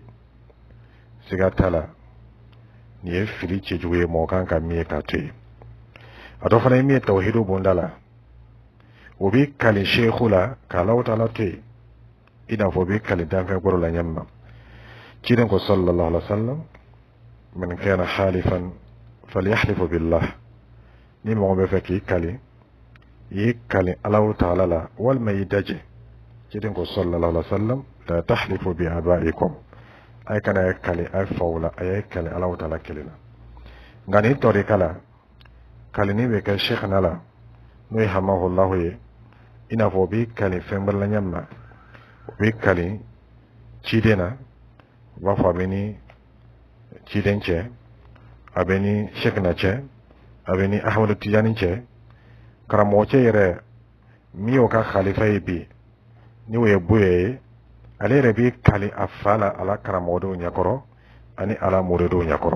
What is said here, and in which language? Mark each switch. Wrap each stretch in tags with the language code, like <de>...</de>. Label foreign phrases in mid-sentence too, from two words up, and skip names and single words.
<bm>Siga t'a la, nin ye fili cɛjugu ye mɔgɔ kan ka min ye k'a to yen. A dɔ fana ye min ye tawhidu bonda la, o bɛ kali sheikhu la k'a Alahu Taala to yen, i n'a fɔ o bɛ kali danfɛn kɔrɔ la ɲɛ min na. Ciden ko</bm> <ar>صلى الله عليه وسلم، من كان حالفا فليحلف بالله.</ar> <bm>Ni mɔgɔ bɛ fɛ k'i kali, i kali Alahu Taala la walima i daje. Ciden ko</bm> <ar>صلى الله عليه وسلم، لا تحلفوا بآبائكم.</ar> <bm>Ay kana kali ay fawla ay kali Alahu Taala kelen na. Nka ni tɔrika la, kali ni bɛ kɛ sheikhna la n'o ye hamahullahu ye, i n'a fɔ o bɛ kali fɛn wɛrɛ la ɲɛ min na, o bɛ kali ciden na, u b'a fɔ a bɛ ni ciden cɛ, a bɛ ni sheikhna cɛ, a bɛ ni Ahmadu Tijani cɛ, karamɔgɔ cɛ yɛrɛ min y'o ka khalifa ye bi, ni o ye boye ye, ale yɛrɛ bɛ kali a fa la ala karamɔgɔdenw ɲɛkɔrɔ ani ala muridenw ɲɛkɔrɔ.</bm>